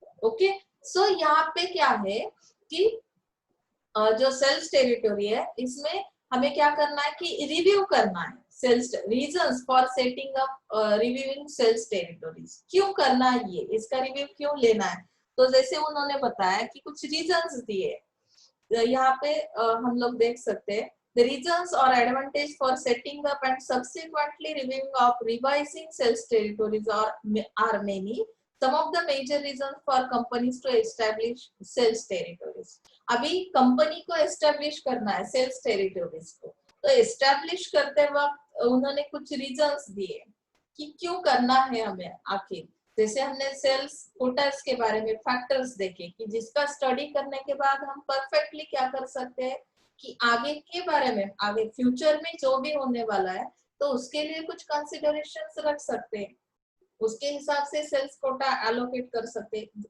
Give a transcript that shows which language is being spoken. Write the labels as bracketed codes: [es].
[hi] Okay, सो यहाँ पे क्या है कि जो सेल्स टेरिटरी है इसमें हमें क्या करना है कि रिव्यू करना है [en] Sales reasons for setting up reviewing sales territories. [hi] क्यों करना है ये, इसका रिव्यू क्यों लेना है? तो जैसे उन्होंने बताया कि कुछ रीजंस दिए, यहाँ पे हम लोग देख सकते हैं [en] the reasons or advantage for setting up and subsequently reviewing of revising sales territories are many. Some of the major reasons for companies to establish sales territories. [hi] अभी कंपनी को एस्टेब्लिश करना है सेल्स टेरिटोरीज को, तो establish करते वक्त उन्होंने कुछ रीजंस दिए कि क्यों करना है हमें आखिर। जैसे हमने सेल्स कोटास के बारे में फैक्टर्स देखे कि जिसका स्टडी करने के बाद हम परफेक्टली क्या कर सकते हैं कि आगे के बारे में, आगे फ्यूचर में जो भी होने वाला है तो उसके लिए कुछ कंसिडरेशंस रख सकते हैं, उसके हिसाब से सेल्स कोटा एलोकेट कर सकते हैं।